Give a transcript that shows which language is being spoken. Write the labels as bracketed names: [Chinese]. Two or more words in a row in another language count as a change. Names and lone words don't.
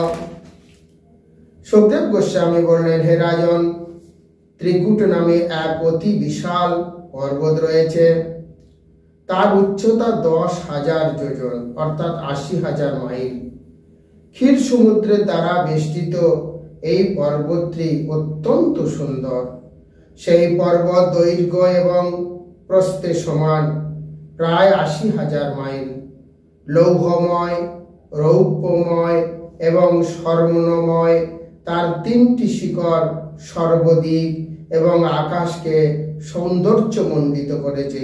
[Bangla] সুখদেব গোস্বামী বললেন, হে রাজন, ত্রিকূট নামে এক অতি বিশাল পর্বত রয়েছে। তার উচ্চতা 10,000 যোজন অর্থাৎ 80,000 মাইল। ক্ষীর সমুদ্রের দ্বারা বেষ্টিত এই पर्वतটি অত্যন্ত সুন্দর। সেই পর্বত দৈর্ঘ্য এবং প্রস্থে সমান, প্রায় 80,000 মাইল। লৌহময়, রৌপ্যময় এবং স্বর্ণময় তার 3টি শিখর সর্বদিক এবং আকাশকে সৌন্দর্যমণ্ডিত করেছে।